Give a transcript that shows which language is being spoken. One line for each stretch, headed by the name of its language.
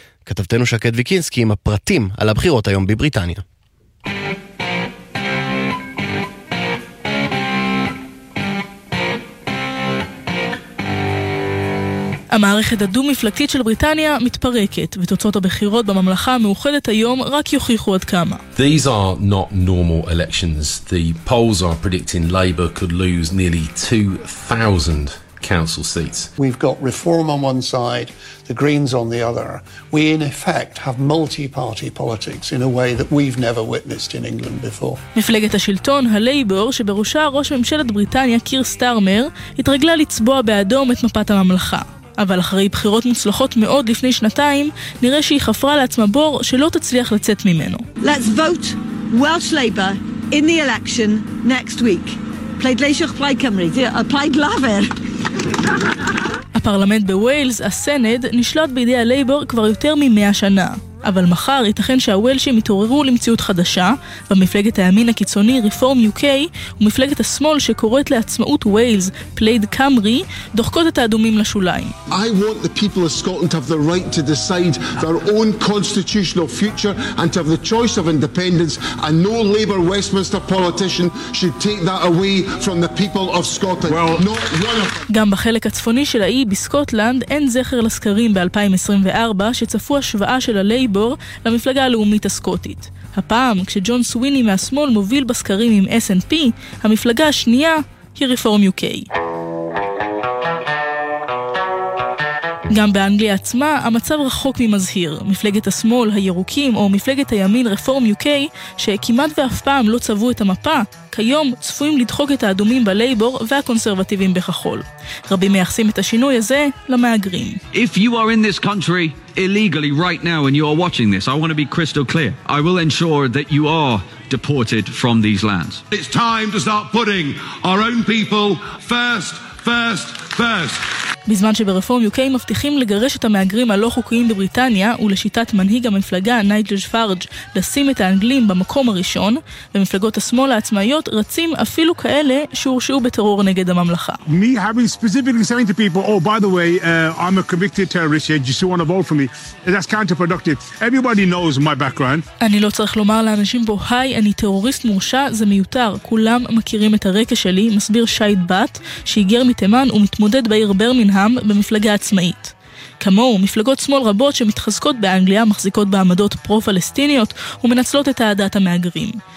Hebrew: כתבתנו שקד ויקינסקי עם הפרטים על הבחירות היום בבריטניה. המערכת הדו-מפלגתית של בריטניה מתפרקת, ותוצאות הבחירות בממלכה המאוחדת היום רק יוכיחו עד כמה.
English: These are not normal elections. The polls are predicting Labour could lose nearly 2,000 council seats. We've got reform on one side, the Greens on the other. We in effect have multi-party politics in a way that we've never witnessed in England before.
Hebrew: מפלגת השלטון, הלייבור, שבראשה ראש ממשלת בריטניה קיר סטארמר, התרגלה לצבוע באדום את מפת הממלכה. אבל אחרי בחירות מוצלחות מאוד לפני שנתיים, נראה שהיא חפרה לעצמה בור שלא תצליח לצאת ממנו.
English: Let's vote Welsh Labour in the election next week.
Welsh: Plaid Leisach, Plaid Cymru, Plaid Laver.
Hebrew: הפרלמנט בווילס, הסנד, נשלט בידי הלייבור כבר יותר מ-100 שנה. אבל מחר ייתכן שהוולשים יתעוררו למציאות חדשה, במפלגת הימין הקיצוני Reform UK ומפלגת השמאל שקוראת לעצמאות ווילס, Plaid Cymru, דוחקות את האדומים לשוליים.
English: I want the people of Scotland to have the right to decide their own constitutional future and to have the choice of independence, and no Labour Westminster politician should take that away from the people of Scotland. Well, not one of...
Hebrew: גם בחלק הצפוני של האי בסקוטלנד אין זכר לסקרים ב-2024 שצפו השוואה של הלייבור למפלגה הלאומית הסקוטית. הפעם, כשג'ון סוויני מהשמאל מוביל בסקרים עם S&P, המפלגה השנייה היא Reform UK. גם באנגליה עצמה, המצב רחוק ממזהיר. מפלגת השמאל, הירוקים, או מפלגת הימין Reform UK, שכמעט ואף פעם לא צבעו את המפה, כיום צפויים לדחוק את האדומים בלייבור והקונסרבטיבים בכחול. רבים מייחסים את השינוי הזה למאגרים.
English: If you are in this country illegally right now and you are watching this, I want to be crystal clear. I will ensure that you are deported from these lands. It's time to start putting our own people first, first, first.
Hebrew: בזמן שברפורם UK מבטיחים לגרש את המאגרים הלא חוקיים בבריטניה, ולשיטת מנהיג המפלגה נייג'ל פארג' לשים את האנגלים במקום הראשון, ומפלגות השמאל העצמאיות רצים אפילו כאלה שהורשעו בטרור נגד הממלכה.
English: Me having specifically saying to people, oh, by the way, I'm a convicted terrorist, you still want to vote for me, that's counterproductive. Everybody knows my background.
Hebrew: אני לא צריך לומר לאנשים בו, היי, אני טרוריסט מורשע, זה מיותר. כולם מכירים את הרקע שלי, מסביר שייד בת, שהגיע מתימן ומתמודד בעיר בר מנהם במפלגה עצמאית. כמו מפלגות שמאל רבות שמתחזקות באנגליה מחזיקות בעמדות פרו-פלסטיניות ומנצלות את העדת המאגרים.